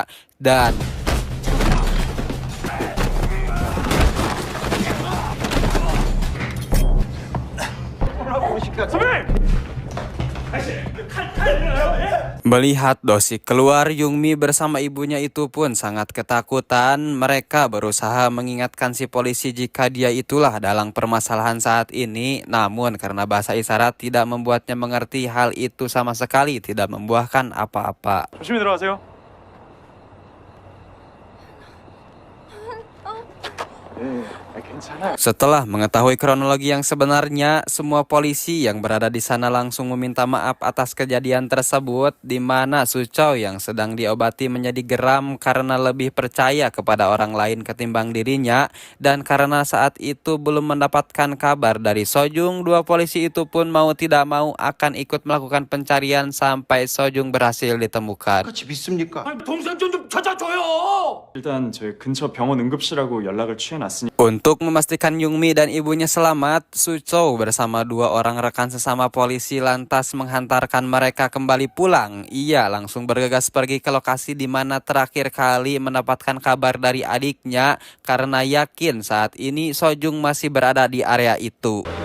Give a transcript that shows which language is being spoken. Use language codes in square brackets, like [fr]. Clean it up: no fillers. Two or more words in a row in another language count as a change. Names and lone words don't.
[id] Dan melihat Dosik keluar, Yungmi bersama ibunya itu pun sangat ketakutan. Mereka berusaha mengingatkan si polisi jika dia itulah dalang permasalahan saat ini. Namun karena bahasa isyarat tidak membuatnya mengerti, hal itu sama sekali tidak membuahkan apa-apa. [ko] 조심히 들어가세요. 괜찮아. [id] Setelah mengetahui kronologi yang sebenarnya, semua polisi yang berada di sana langsung meminta maaf atas kejadian tersebut, di mana Suchow yang sedang diobati menjadi geram karena lebih percaya kepada orang lain ketimbang dirinya, dan karena saat itu belum mendapatkan kabar dari Sojung, dua polisi itu pun mau tidak mau akan ikut melakukan pencarian sampai Sojung berhasil ditemukan. [ko] 같이 믿습니까? 동생 좀 찾아줘요. 일단 저희 근처 병원 응급실하고 연락을 취해놨으니 [id] Untuk memastikan Yungmi dan ibunya selamat, Suchow bersama dua orang rekan sesama polisi lantas menghantarkan mereka kembali pulang. Ia langsung bergegas pergi ke lokasi di mana terakhir kali mendapatkan kabar dari adiknya karena yakin saat ini Sojung masih berada di area itu.